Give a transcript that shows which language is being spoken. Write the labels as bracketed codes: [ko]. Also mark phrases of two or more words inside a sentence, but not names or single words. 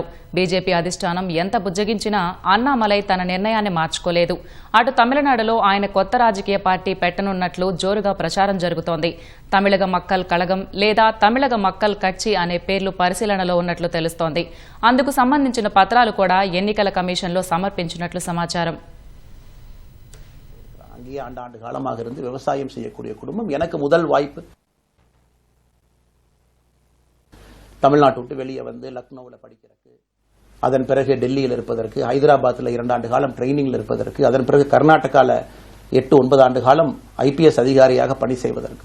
[te] బీజేపీ అధిష్టానం ఎంత బుజ్జగించినా అన్నామలై తన నిర్ణయాన్ని మార్చుకోలేదు. అటు తమిళనాడులో ఆయన కొత్త రాజకీయ పార్టీ పెట్టనున్నట్లు జోరుగా ప్రచారం జరుగుతోంది. తమిళగ మక్కల్ కళగం లేదా తమిళగ మక్కల్ కట్చి అనే పేర్లు పరిశీలనలో ఉన్నట్లు తెలుస్తోంది. అందుకు సంబంధించిన పత్రాలు కూడా ఎన్నికల కమిషన్లో సమర్పించినట్లు సమాచారం. [ta] ஆண்டு காலமாக இருந்து விவசாயம் செய்யக்கூடிய குடும்பம் எனக்கு முதல் வாய்ப்பு தமிழ்நாட்டை விட்டு வெளியே வந்து லக்னோவில் படிக்கிறதுக்கு, அதன் பிறகு டெல்லியில் இருப்பதற்கு, ஹைதராபாத்தில் 2 ஆண்டு காலம் ட்ரைனிங்கில் இருப்பதற்கு, அதன் பிறகு கர்நாடகாவில் 8-9 ஆண்டு காலம் ஐபிஎஸ் அதிகாரியாக பணி செய்வதற்கு.